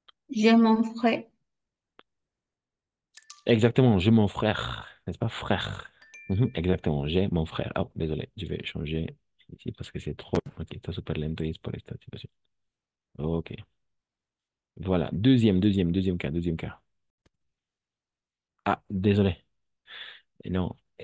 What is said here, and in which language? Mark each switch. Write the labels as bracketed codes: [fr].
[fr] J'ai mon frère. Exactement, j'ai mon frère. N'est-ce pas, frère? Mhm, exactement, j'ai mon frère. Oh, désolé, je vais changer ici parce que c'est trop. [es] Ok, está súper lento y es por esta situación. [fr] Ok. Voilà. Deuxième cas, deuxième cas. Ah, désolé. Non.